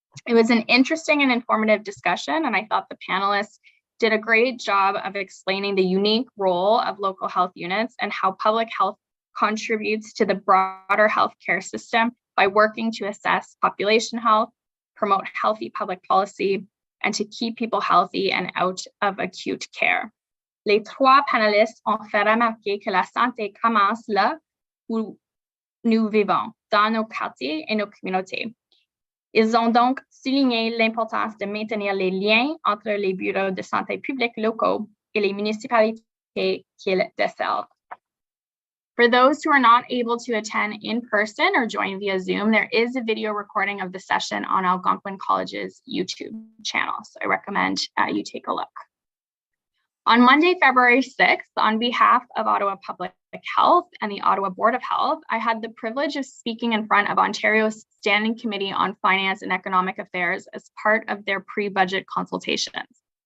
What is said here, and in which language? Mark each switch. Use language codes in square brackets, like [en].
[en] It was an interesting and informative discussion, and I thought the panelists did a great job of explaining the unique role of local health units and how public health contributes to the broader healthcare system by working to assess population health, promote healthy public policy, and to keep people healthy and out of acute care. [fr] Les trois panélistes ont fait remarquer que la santé commence là où nous vivons, dans nos quartiers et nos communautés. Ils ont donc souligné l'importance de maintenir les liens entre les bureaux de santé publics locaux et les municipalités qu'ils desservent. [en] For those who are not able to attend in person or join via Zoom, there is a video recording of the session on Algonquin College's YouTube channel. So I recommend you take a look. On Monday, February 6th, on behalf of Ottawa Public Health and the Ottawa Board of Health, I had the privilege of speaking in front of Ontario's Standing Committee on Finance and Economic Affairs as part of their pre-budget consultations.